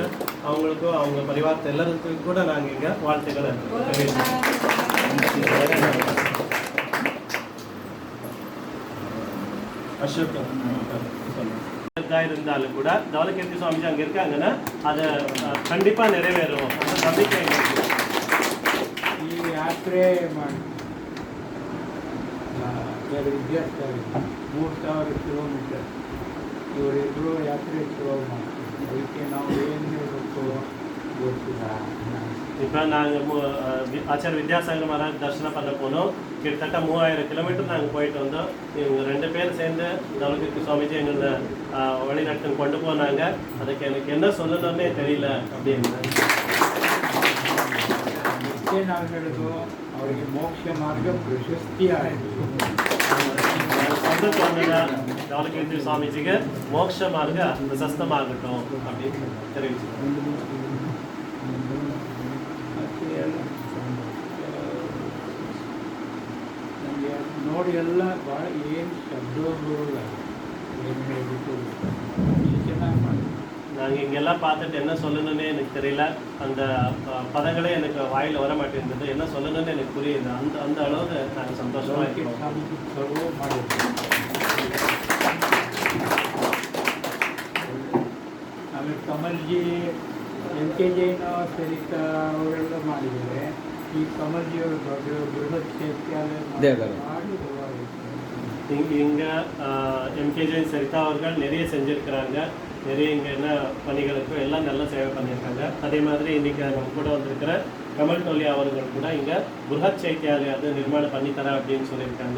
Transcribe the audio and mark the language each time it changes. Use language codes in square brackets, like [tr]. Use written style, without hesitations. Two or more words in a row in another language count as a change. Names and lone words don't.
[ta] அவங்களுக்கும் அவங்க பரிவாரத்தை எல்லாருக்கும் கூட நாங்கள் இங்கே வாழ்த்துக்களை தெரிவிக்கிறோம். இருந்தாலும் கூட தவலகீர்த்தி சுவாமிஜி அங்க இருக்காங்கன்னா அதை கண்டிப்பா நிறைவேறும் அந்த நம்பிக்கை [kn] ಈ ಯಾತ್ರೆ ಮಾಡಿ 3000 ಕಿಲೋಮೀಟರ್ ಇವರಿಬ್ಬರು ಯಾತ್ರೆ ಶುರು ಮಾಡ್ತೀವಿ. ಅದಕ್ಕೆ ನಾವು ಏನು ಹೇಳಬೇಕು ಗೊತ್ತಿಲ್ಲ. [ta] இப்போ நாங்கள் ஆச்சார வித்யாசாகர் மகாராஜ் தரிசனம் பண்ண போனோம். கிட்டத்தட்ட 3000 கிலோமீட்டர் நாங்கள் போயிட்டு வந்தோம். இவங்க 2 பேர் சேர்ந்து தவலகீர்த்தி சுவாமிஜி எங்களை வழிநடத்தி கொண்டு போனாங்க. அதுக்கு எனக்கு என்ன சொல்லணும்னே தெரியல அப்படின்னு [kn] ನಾವು ಹೇಳೋದು ಅವರಿಗೆ ಮೋಕ್ಷ ಮಾರ್ಗ ಪ್ರಶಸ್ತಿ ಆಯಿತು. [ta] தவலகீர்த்தி சுவாமிஜிக்கு மோட்ச மார்க பிரசஸ்தமாகட்டும் அப்படின்னு தெரிவிச்சு [kn] ನನಗೆ ನೋಡಿ ಎಲ್ಲ ಭಾಳ ಏನು ಶಬ್ದಗಳು ಏನು ಹೇಳಬೇಕು ಚೆನ್ನಾಗಿ ಮಾಡಿ. [ta] நாங்கள் இங்கெல்லாம் பார்த்துட்டு என்ன சொல்லணும்னே எனக்கு தெரியல. அந்த பதங்களே எனக்கு வாயில் வர மாட்டேங்குது. என்ன சொல்லணும்னு எனக்கு புரியுது. அந்த அளவுக்கு நாங்கள் சந்தோஷமாக இருக்கோம். [kn] ಆಮೇಲೆ ಕಮಲ್ಜಿ MKJ ಸರಿತ ಅವರೆಲ್ಲ ಮಾಡಿದ್ದಾರೆ. ಈ ಕಮಲ್ಜಿಯವರು ದೊಡ್ಡ ಬೃಹತ್ சைத்தியாலயம் [ta] இங்கே MKJ சரிதா அவர்கள் நிறைய செஞ்சுருக்கிறாங்க. நிறைய இங்கே என்ன பணிகளுக்கும் எல்லாம் நல்லா சேவை பண்ணியிருக்காங்க. அதே மாதிரி இன்றைக்கி நம்ம கூட வந்திருக்கிற கமல் டோலியா அவர்கள் கூட இங்கே பிருஹத் சைத்தியாலயம் அது நிர்மாணம் பண்ணித்தரேன் அப்படின்னு சொல்லியிருக்காங்க.